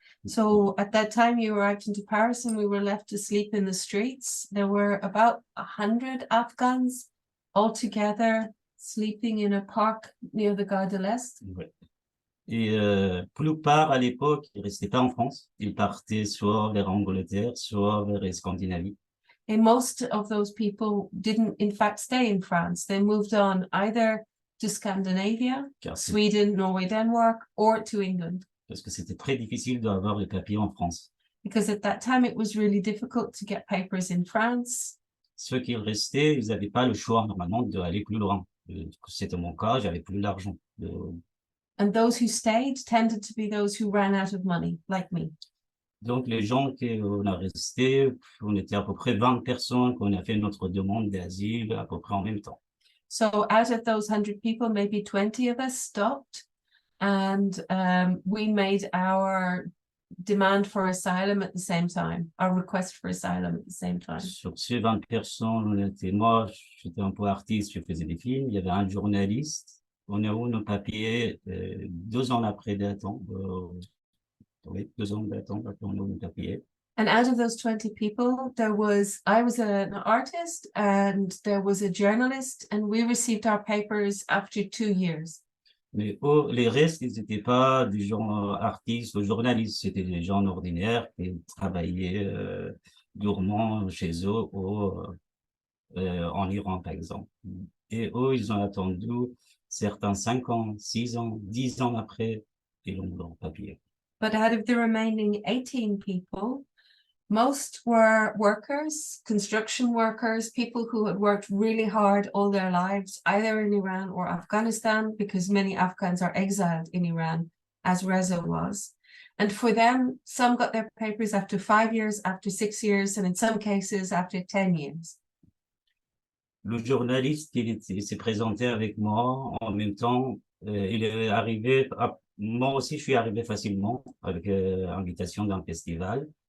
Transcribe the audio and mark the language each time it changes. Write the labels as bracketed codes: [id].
[en] So at that time you arrived into Paris and we were left to sleep in the streets. There were about 100 Afghans all together sleeping in a park near the Gare de l'Est. [fr] Ouais. Et plupart à l'époque, ils restaient pas en France. Ils partaient soit vers Angleterre, soit vers Scandinavie. [en] And most of those people didn't in fact stay in France. They moved on either to Scandinavia, Sweden, Norway, Denmark, or to England. [fr] Parce que c'était très difficile d'avoir les papiers en France. [en] Because at that time it was really difficult to get papers in France. [fr] Ceux qui restaient, ils n'avaient pas le choix normalement d'aller plus loin. C'était mon cas, j'avais plus d'argent. [en] And those who stayed tended to be those who ran out of money, like me. [fr] Donc, les gens qu'on a restés, on était à peu près 20 personnes qu'on a fait notre demande d'asile à peu près en même temps. [en] So out of those 100 people, maybe 20 of us stopped, and we made our demand for asylum at the same time, or request for asylum at the same time? [fr] Sur ces 20 personnes, on était moi, j'étais un peu artiste, je faisais des films. Il y avait un journaliste. On a eu nos papiers 2 ans après d'attente. Oui, 2 ans d'attente après on a eu nos papiers. [en] And out of those 20 people, I was an artist and there was a journalist, and we received our papers after 2 years. [fr] Mais les restes, ils n'étaient pas des gens artistes ou journalistes, c'était des gens ordinaires qui travaillaient durement chez eux en Iran, par exemple. Et eux, ils ont attendu certains 5 ans, 6 ans, 10 ans après, ils ont leur papier. [en] But out of the remaining 18 people, most were workers, construction workers, people who had worked really hard all their lives, either in Iran or Afghanistan, because many Afghans are exiled in Iran, as Reza was. And for them, some got their papers after 5 years, after 6 years, and in some cases after 10 years. [fr] Le journaliste, il s'est présenté avec moi en même temps. Il est arrivé, moi aussi je suis arrivé facilement avec invitation d'un festival.